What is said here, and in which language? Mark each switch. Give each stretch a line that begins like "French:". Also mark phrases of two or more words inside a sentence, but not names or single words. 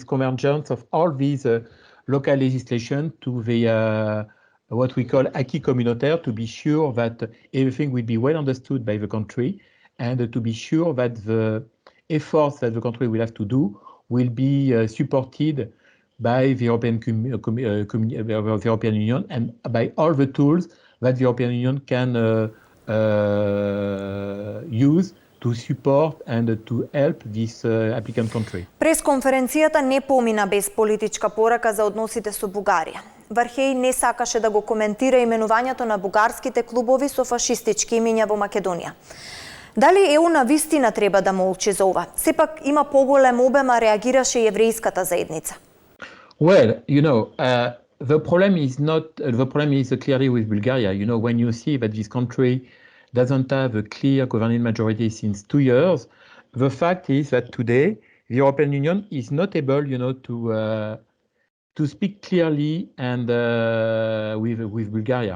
English: convergence of all these local legislation to the what we call
French: acquis communautaire,
English: to be sure that everything will be well understood by the country, and to be sure that the efforts that the country will have to do will be supported by the European Union and by all the tools that the European Union can use to support and to help this applicant country.
Macedonian: Пресконференцијата не помина без политичка порака за односите со Бугарија. Вархеј не сакаше да го коментира именувањето на бугарските клубови со фашистички имиња во Македонија. Дали ЕУ на вистина треба да молчи за ова? Сепак има поголем обем, а реагираше еврејската заедница.
English: Well, the problem is clearly with Bulgaria. When you see that this country doesn't have a clear governing majority since 2 years, the fact is that today the European Union is not able, to speak clearly and with Bulgaria.